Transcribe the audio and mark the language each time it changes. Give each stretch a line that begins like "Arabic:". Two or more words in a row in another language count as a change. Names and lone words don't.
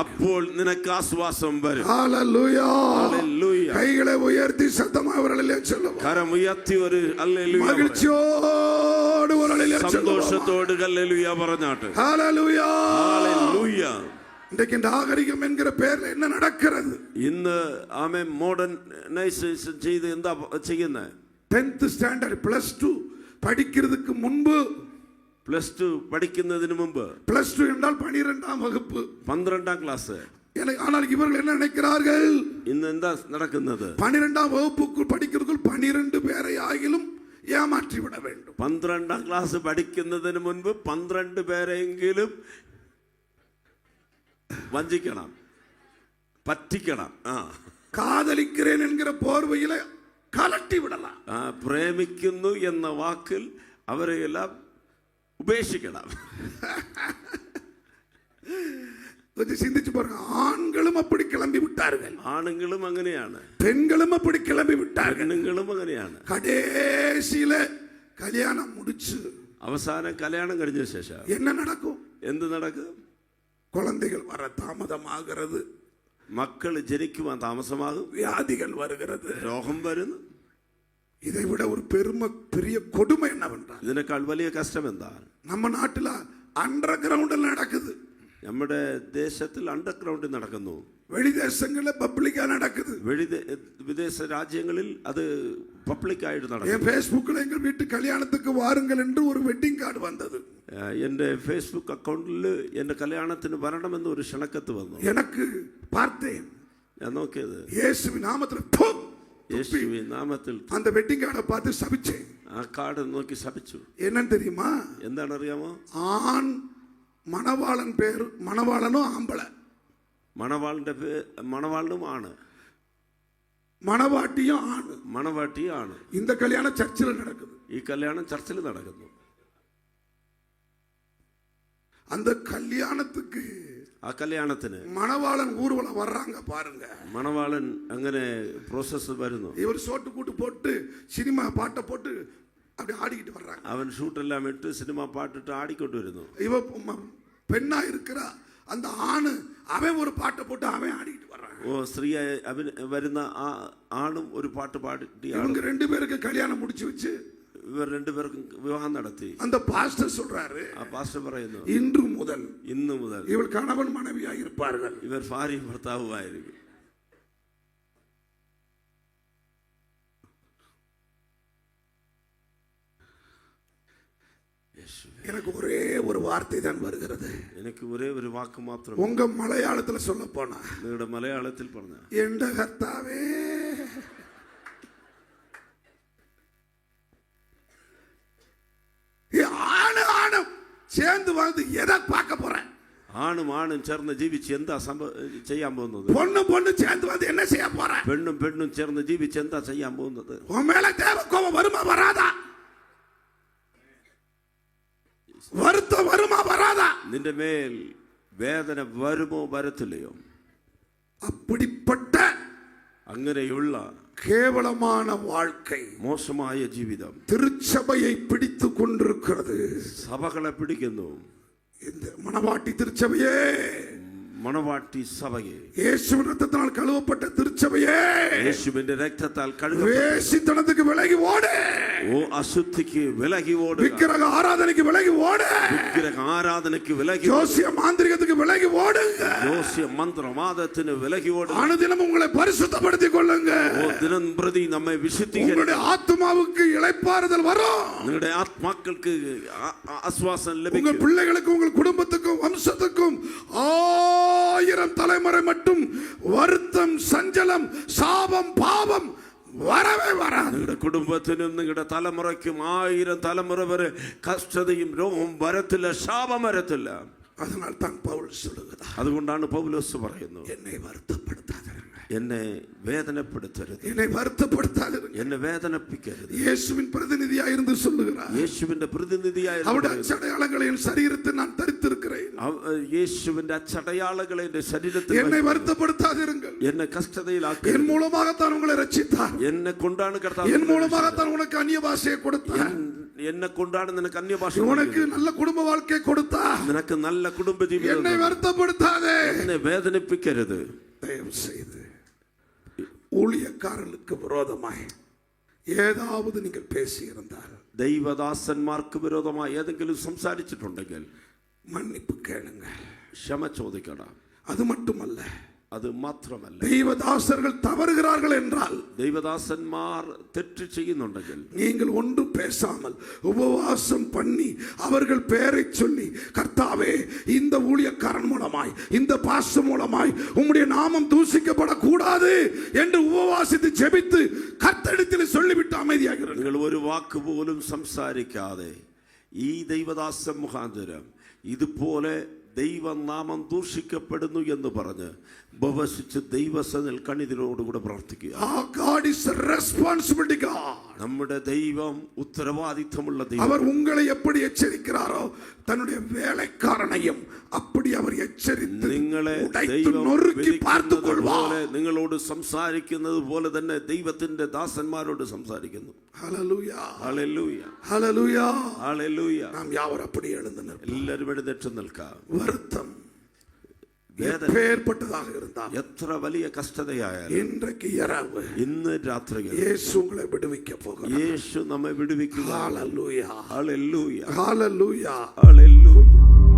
Malayalam: അപ്പോൾ നിനക്ക് ആശ്വാസം വരും.
Tamil: ஹalleluya.
Malayalam: ഹല്ലേലൂയ.
Tamil: கைகளை உயர்த்தி சத்தமாக ஒரு அல்லேலூயா சொல்லுவோம்.
Malayalam: കരം ഉയർത്തി ഒരു ഹല്ലേലൂയ.
Tamil: மகிழ்ச்சியோடு ஒரு அல்லேலூயா சொல்லுவோம்.
Malayalam: സന്തോഷത്തോട് ഹല്ലേലൂയ പറഞ്ഞാട്ട്.
Tamil: ஹalleluya.
Malayalam: ഹല്ലേലൂയ.
Tamil: இன்றைக்கு நாகரிகம் என்கிற பெயர்ல என்ன நடக்கிறது?
Malayalam: ഇന്ന് ആമേ മോഡേണൈസേഷൻ ചെയ്ത് എന്താ ചെയ്യുന്നത്?
Tamil: 10th ஸ்டாண்டர்ட் +2 படிக்கிறதுக்கு முன்பு,
Malayalam: +2 പഠിക്കുന്നതിന് മുമ്പ്,
Tamil: +2 என்றால் 12ஆம் வகுப்பு,
Malayalam: 12ஆம் ക്ലാസ്.
Tamil: ஆனால் இவர்கள் என்ன நினைக்கிறார்கள்?
Malayalam: ഇന്ന് എന്താ നടക്കുന്നത്?
Tamil: 12ஆம் வகுப்புக்குள் படிக்கிறதுக்குள் 12 பேரை ஆகிலும் ஏமாற்றி விட வேண்டும்.
Malayalam: 12ஆം ക്ലാസ് പഠിക്കുന്നതിന് മുൻപ് 12 പേരെങ്കിലും വഞ്ചിക്കണം, പറ്റിക്കണം.
Tamil: காதலிக்கிறேன் என்கிற போர்வையில கலட்டி விடலாம்.
Malayalam: പ്രേമിക്കുന്നു എന്ന വാക്കിൽ അവരെ എല്ലാം ഉപേക്ഷിക്കണം.
Tamil: கொஞ்சம் சிந்திச்சு பாருங்க. ஆண்களும் அப்படி கிளம்பி விட்டார்கள்.
Malayalam: ആണുങ്ങളും അങ്ങനെയാണ്,
Tamil: பெண்களும் அப்படி கிளம்பி விட்டார்கள்.
Malayalam: പെണ്ണുങ്ങളും അങ്ങനെയാണ്.
Tamil: கடைசியில கல்யாணம் முடிச்சு
Malayalam: അവസാനം കല്യാണം കഴിഞ്ഞ ശേഷം
Tamil: என்ன நடக்கும்?
Malayalam: എന്ത് നടക്കും?
Tamil: குழந்தைகள் வர தாமதமாகிறது,
Malayalam: മക്കൾ ജനിക്കുവാൻ താമസമാകും,
Tamil: வியாதிகள் வருகிறது.
Malayalam: രോഗം വരുന്നു.
Tamil: இதை விட ஒரு பெரிய கொடுமை என்னவென்றால்,
Malayalam: ഇതിനേക്കാൾ വലിയ കഷ്ടം എന്താണ്?
Tamil: நம்ம நாட்டுல அண்டர் கிரவுண்டில் நடக்குது,
Malayalam: നമ്മുടെ ദേശത്തിൽ അണ്ടർഗ്രൗണ്ടിൽ നടക്കുന്നു,
Tamil: வெளி தேசங்கள்ல பப்ளிக்கா நடக்குது.
Malayalam: വിദേശ രാജ്യങ്ങളിൽ അത് പബ്ലിക്കായിട്ട് നടക്കും.
Tamil: என் ஃபேஸ்புக்கில் எங்கள் வீட்டு கல்யாணத்துக்கு வாருங்கள் என்று ஒரு
English: wedding card
Tamil: வந்தது.
Malayalam: എൻ്റെ ഫേസ്ബുക്ക് അക്കൗണ്ടിൽ എൻ്റെ കല്യാണത്തിന് വരണമെന്ന് ഒരു ക്ഷണക്കത്ത് വന്നു.
Tamil: எனக்கு பார்த்தேன்,
Malayalam: ഞാൻ നോക്കിയത്
Tamil: இயேசுவின் நாமத்தில்
Malayalam: യേശുവിൻ നാമത്തിൽ
Tamil: அந்த
English: wedding card
Tamil: பார்த்து சபிச்சேன்.
Malayalam: ആ കാർഡ് നോക്കി ശപിച്ചു.
Tamil: என்னன்னு தெரியுமா?
Malayalam: എന്താണ് അറിയാമോ?
Tamil: ஆண் மணவாளன் பேரு, மணவாளனும் ஆம்பளை,
Malayalam: മണവാളനും ആണ്,
Tamil: மணவாட்டியும் ஆண்,
Malayalam: മണവാട്ടിയും ആണ്.
Tamil: இந்த கல்யாணம் சர்ச்சில் நடக்குது.
Malayalam: ഈ കല്യാണം ചർച്ചിൽ നടക്കുന്നു.
Tamil: அந்த கல்யாணத்துக்கு,
Malayalam: ആ കല്യാണത്തിന്
Tamil: மணவாளன் ஊர்வலம் வர்றாங்க பாருங்க.
Malayalam: മണവാളൻ അങ്ങനെ പ്രോസസ് വരുന്നു.
Tamil: இவர் சோட்டு கூட்டு போட்டு சினிமா பாட்டை போட்டு அப்படி ஆடிக்கிட்டு வர்றாங்க.
Malayalam: അവൻ ഷൂട്ടെല്ലാം ഇട്ട് സിനിമ പാട്ടിട്ട് ആടിക്കൊണ്ട് വരുന്നു.
Tamil: இவ பெண்ணா இருக்கிற அந்த ஆணு அவன் ஒரு பாட்டை போட்டு அவன் ஆடிக்கிட்டு வர்றான்.
Malayalam: ഓ സ്ത്രീയായി വരുന്ന ആ ആണും ഒരു പാട്ട് പാടി,
Tamil: இவங்க 2 பேருக்கு கல்யாணம் முடிச்சு வச்சு
Malayalam: ഇവർ രണ്ടുപേർക്കും വിവാഹം നടത്തി.
Tamil: அந்த பாஸ்டர் சொல்றாரு,
Malayalam: ആ പാസ്റ്റർ പറയുന്നു,
Tamil: இன்று முதல்
Malayalam: ഇന്നു മുതൽ
Tamil: இவள் கணவன் மனைவியாக இருப்பார்கள்.
Malayalam: ഇവർ ഭാര്യയും ഭർത്താവുമായിരിക്കും.
Tamil: எனக்கு ஒரே ஒரு வார்த்தை தான் வருகிறது.
Malayalam: എനിക്ക് ഒരേ ഒരു വാക്ക് മാത്രം.
Tamil: உங்க மலையாளத்துல சொல்ல போனா,
Malayalam: നിങ്ങളുടെ മലയാളത്തിൽ പറഞ്ഞ
Tamil: எந்த கர்த்தாவே, ஆணும் சேர்ந்து வந்து எதை பார்க்க போறேன்?
Malayalam: ആണും ആണും ചേർന്ന് ജീവിച്ച് എന്താ ചെയ്യാൻ പോകുന്നത്?
Tamil: பொண்ணு சேர்ந்து வந்து என்ன செய்ய போறேன்?
Malayalam: പെണ്ണും പെണ്ണും ചേർന്ന് ജീവിച്ച് എന്താ ചെയ്യാൻ പോകുന്നത്?
Tamil: உன் மேல தேவ கோபம் வருமா வராதா? வருத்தம் வருமா வராதா?
Malayalam: നിന്റെ മേൽ വേദന വരുമോ വരത്തില്ലയോ?
Tamil: அப்படிப்பட்ட
Malayalam: അങ്ങനെയുള്ള
Tamil: கேவலமான வாழ்க்கை,
Malayalam: മോശമായ ജീവിതം
Tamil: திருச்சபையை பிடித்து கொண்டிருக்கிறது.
Malayalam: സഭകളെ പിടിക്കുന്നു.
Tamil: இந்த மணவாட்டி திருச்சபையே,
Malayalam: മണവാട്ടി സഭയെ,
Tamil: இயேசுவின் ரத்தத்தினால் கழுவப்பட்ட திருச்சபையே,
Malayalam: യേശുവിന്റെ രക്തത്താൽ കഴുകപ്പെട്ട
Tamil: வேசித்தனத்துக்கு விலகி ஓடு,
Malayalam: ഓ അശുദ്ധിക്ക് വിലകി ഓടുക,
Tamil: விக்கிரக ஆராதனைக்கு விலகி ஓடு,
Malayalam: വിഗ്രഹ ആരാധനയ്ക്ക് വിലകി ഓടുക,
Tamil: ஜோசிய மாந்திரிகத்துக்கு விலகி ஓடுங்க.
Malayalam: ജ്യോസ്യ മന്ത്രവാദത്തിന് വിലകി ഓടുക.
Tamil: அனுதினம் உங்களை பரிசுத்தப்படுத்திக் கொள்ளுங்க.
Malayalam: ഓ ദിനം പ്രതി നമ്മെ വിശുദ്ധീകരിക്കുക.
Tamil: உங்களுடைய ஆத்துமாவுக்கு இளைப்பாறுதல் வரும்.
Malayalam: നിങ്ങളുടെ ആത്മാക്കൾക്ക് ആശ്വാസം
Tamil: உங்கள்
Malayalam: ലഭിക്കും.
Tamil: பிள்ளைகளுக்கும் உங்கள் குடும்பத்துக்கும் வம்சத்துக்கும் 1000 தலைமுறை மட்டும் வருத்தம், சஞ்சலம், சாபம், பாவம் வரவே வராது.
Malayalam: നിങ്ങളുടെ കുടുംബത്തിനും നിങ്ങളുടെ തലമുറയ്ക്കും 1000 തലമുറ വരെ കഷ്ടതയും രോഗവും വരത്തില്ല, ശാപം വരത്തില്ല.
Tamil: அதனால் தான் பவுல் சொல்லுகிறார்,
Malayalam: അതുകൊണ്ടാണ് പൗലോസ് പറയുന്നത്,
Tamil: என்னை வருத்தப்படுத்தாதிருங்க,
Malayalam: എന്നെ വേദനപ്പെടുത്തരുത്,
Tamil: என்னை வருத்தப்படுத்தாதிருங்க.
Malayalam: എന്നെ വേദനിപ്പിക്കരുത്.
Tamil: இயேசுவின் பிரதிநிதியாக இருந்து சொல்லுகிறார்,
Malayalam: യേശുവിന്റെ പ്രതിനിധിയായ
Tamil: அவருடைய அச்சடையாளங்களை என் சரீரத்தில் நான் தரித்திருக்கிறேன்.
Malayalam: യേശുവിന്റെ അച്ചടയാളകളെ എന്റെ ശരീരത്തിൽ
Tamil: என்னை வருத்தப்படுத்தாதிருங்கள்.
Malayalam: എന്നെ കഷ്ടതയിലാക്കി.
Tamil: என் மூலமாகத்தான் உங்களை ரட்சித்தார்.
Malayalam: എന്നെ കൊണ്ടാണ് കർത്താവ്,
Tamil: என் மூலமாகத்தான் உனக்கு அந்நிய பாஷையை கொடுத்தார்.
Malayalam: എന്നെ കൊണ്ടാണ് നിനക്ക് അന്യഭാഷ,
Tamil: உனக்கு நல்ல குடும்ப வாழ்க்கை கொடுத்தார்.
Malayalam: നിനക്ക് നല്ല കുടുംബ ജീവിതം.
Tamil: என்னை வருத்தப்படுத்தாதே.
Malayalam: എന്നെ വേദനിപ്പിക്കരുത്.
Tamil: தயவு செய்து ஊழியக்காரர்களுக்கு விரோதமாய் ஏதாவது நீங்கள் பேசியிருந்தால்
Malayalam: ദൈവദാസന്മാർക്ക് വിരോധമായി ഏതെങ്കിലും സംസാരിച്ചിട്ടുണ്ടെങ്കിൽ
Tamil: மன்னிப்பு கேளுங்க.
Malayalam: ക്ഷമ ചോദിക്കണം.
Tamil: அது மட்டுமல்ல,
Malayalam: അത് മാത്രമല്ല,
Tamil: தெய்வதாசர்கள் தவறுகிறார்கள் என்றால்,
Malayalam: ദൈവദാസന്മാർ തെറ്റ് ചെയ്യുന്നുണ്ടെങ്കിൽ
Tamil: நீங்கள் ஒன்றும் பேசாமல் உபவாசம் பண்ணி அவர்கள் பெயரை சொல்லி, கர்த்தாவே இந்த ஊழியக்காரன் மூலமாய், இந்த பாஸ்டர் மூலமாய் உம்முடைய நாமம் தூசிக்கப்படக்கூடாது என்று உபவாசித்து ஜெபித்து கர்த்தரிடத்தில் சொல்லிவிட்டு அமைதியாகிறார்கள்.
Malayalam: നിങ്ങൾ ഒരു വാക്ക് പോലും സംസാരിക്കാതെ ഈ ദൈവദാസ മുഖാന്തരം ഇതുപോലെ ദൈവനാമം ദൂഷിക്കപ്പെടുന്നു എന്ന് പറഞ്ഞ് ഉപവസിച്ച് ദൈവസന്നിധിയിൽ കണ്ണീരോടുകൂടെ പ്രാർത്ഥിക്കുക.
English: God is a responsibility God.
Malayalam: നമ്മുടെ ദൈവം ഉത്തരവാദിത്തമുള്ള ദൈവം.
Tamil: அவர் உங்களை எப்படி எச்சரிக்கிறாரோ தன்னுடைய வேலைக்காரனையும் அப்படி அவர் எச்சரித்து
Malayalam: നിങ്ങളെ
Tamil: உடைத்து
Malayalam: ദൈവം
Tamil: நொறுக்கி பார்த்துக்
Malayalam: വിധിക്കുന്നത്
Tamil: கொள்வார்.
Malayalam: പോലെ, നിങ്ങളോട് സംസാരിക്കുന്നത് പോലെ തന്നെ ദൈവത്തിന്റെ ദാസന്മാരോട് സംസാരിക്കുന്നു.
Tamil: ஹல்லேலூயா,
Malayalam: ഹല്ലേലൂയ,
Tamil: ஹல்லேலூயா.
Malayalam: ഹല്ലേലൂയ.
Tamil: நாம் யாவர் அப்படி எழுந்து நிற்போம்.
Malayalam: എല്ലാവരും എഴുന്നേറ്റ് നിൽക്കാം.
Tamil: வருத்தம்
Malayalam: വേദന
Tamil: எப்பேற்பட்டதாக இருந்தால்,
Malayalam: എത്ര വലിയ കഷ്ടതയായാലും
Tamil: இன்றைக்கு இரவு
Malayalam: ഇന്ന് രാത്രിയിൽ
Tamil: இயேசு உங்களை விடுவிக்க போகிறார்.
Malayalam: യേശു നമ്മെ വിടുവിക്കുക.
Tamil: ஹல்லேலூயா,
Malayalam: ഹല്ലേലൂയ,
Tamil: ஹல்லேலூயா.
Malayalam: ഹല്ലേലൂയ.